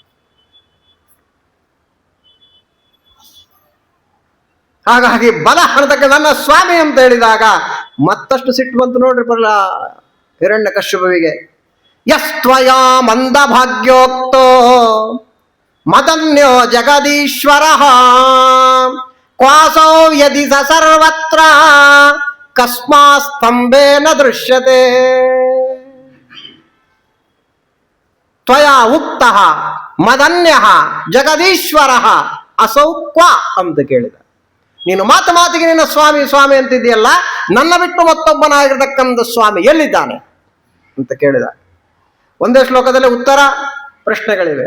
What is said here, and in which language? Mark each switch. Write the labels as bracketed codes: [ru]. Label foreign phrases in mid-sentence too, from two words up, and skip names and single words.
[kn] ಹಾಗಾಗಿ ಬಲ ಅನ್ನತಕ್ಕ ನನ್ನ ಸ್ವಾಮಿ ಅಂತ ಹೇಳಿದಾಗ ಮತ್ತಷ್ಟು ಸಿಟ್ಟು ಬಂತು ನೋಡ್ರಿ ಹಿರಣ್ಯಕಶ್ಯಪುವಿಗೆ. [sa] ಯಸ್ತ್ವಯಾ ಮಂದಭಾಗ್ಯೋಕ್ತೋ ಮದನ್ಯೋ ಜಗದೀಶ್ವರ ಕ್ವಾಸೋ ಯದಿ ಸ ಸರ್ವತ್ರ ಕಸ್ಮಾ ಸ್ತಂಭೇನ ದೃಶ್ಯತೆ. ತ್ವಯಾ ಉಕ್ತಃ ಮದನ್ಯ ಜಗದೀಶ್ವರ ಅಸೌ ಕ್ವ [kn] ಅಂತ ಕೇಳಿದ. ನೀನು ಮಾತಿಗೆ ನಿನ್ನ ಸ್ವಾಮಿ ಸ್ವಾಮಿ ಅಂತಿದೆಯಲ್ಲ, ನನ್ನ ಬಿಟ್ಟು ಮತ್ತೊಬ್ಬನಾಗಿರ್ತಕ್ಕಂಥ ಸ್ವಾಮಿ ಎಲ್ಲಿದ್ದಾನೆ ಅಂತ ಕೇಳಿದ. ಒಂದೇ ಶ್ಲೋಕದಲ್ಲಿ ಉತ್ತರ ಪ್ರಶ್ನೆಗಳಿವೆ.